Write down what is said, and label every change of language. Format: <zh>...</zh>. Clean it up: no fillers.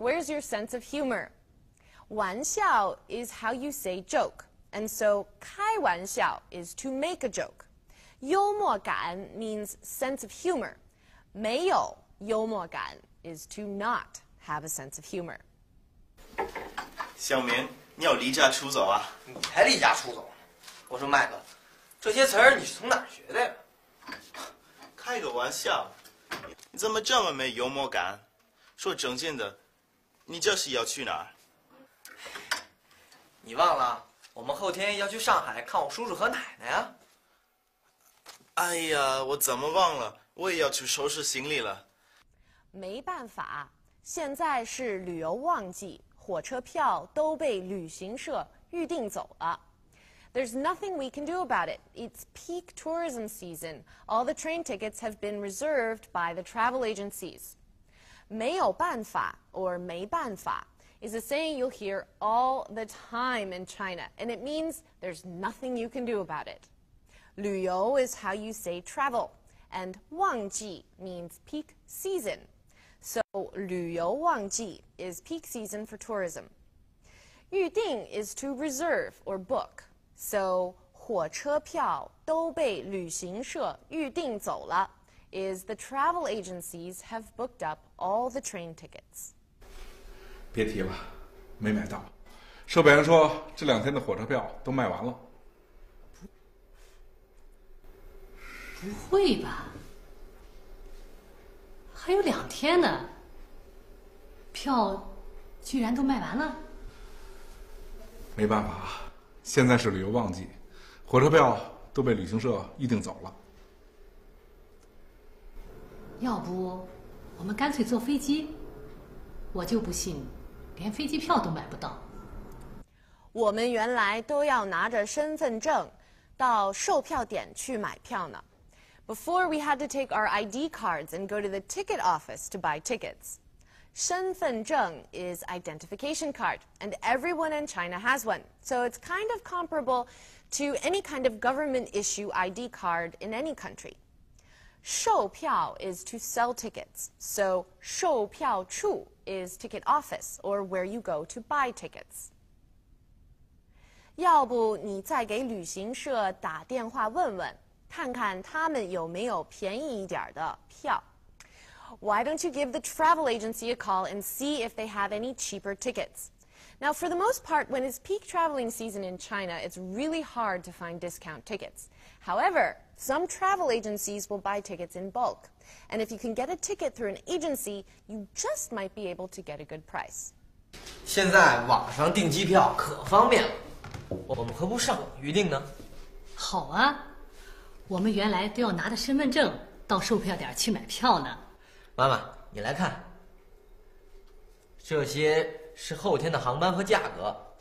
<en>Where's your sense of humor? 玩笑 is how you say joke, and so 开玩笑 is to make a joke. 幽默感 means sense of humor.</en> <zh>没有 幽默感</zh> <en>is to not have a sense of humor.</en> <zh>小明，你要离家出走啊？你才离家出走！我说麦克，这些词儿你是从哪儿学的呀？开个玩笑，你怎么这么没幽默感？说正经的，你这是要去哪儿？你忘了，我们后天要去上海看我叔叔和奶奶呀。哎呀，我怎么忘了？我也要去收拾行李了。没办法，现在是旅游旺季，火车票都被旅行社预订走了。</zh> <en>There's nothing we can do about it. It's peak tourism season. All the train tickets have been reserved by the travel agencies. 没有办法 or 没办法 is a saying you'll hear all the time in China, and it means there's nothing you can do about it. 旅游 is how you say travel, and 旺季 means peak season. So 旅游旺季 is peak season for tourism. 预定 is to reserve or book. So</en> <zh>火车票都被旅行社预订走了</zh> <en>is the travel agencies have booked up all the train tickets.</en> <zh>别提了，没买到。售票员说这2天的火车票都卖完了。不会吧？还有2天呢，票居然都卖完了？没办法，现在是旅游旺季，火车票都被旅行社预订走了。要不我们干脆坐飞机？我就不信，连飞机票都买不到。我们原来都要拿着身份证到售票点去买票呢。</zh> <en>Before we had to take our ID cards and go to the ticket office to buy tickets. 身份证 is identification card, and everyone in China has one. So it's kind of comparable to any kind of government issue ID card in any country. 售票 is to sell tickets. So 售票处 is ticket office, or where you go to buy tickets.</en> <zh>要不你再给旅行社打电话问问，看看他们有没有便宜一点的票。</zh> <en>Why don't you give the travel agency a call and see if they have any cheaper tickets? Now, for the most part, when it's peak traveling season in China, it's really hard to find discount tickets. However, some travel agencies will buy tickets in bulk. And if you can get a ticket through an agency, you just might be able to get a good price.</en> <zh>现在网上订机票可方便了，我们何不上网预订呢？好啊，我们原来都要拿着身份证到售票点去买票呢。妈妈，你来看，这些是后天的航班和价格。</zh>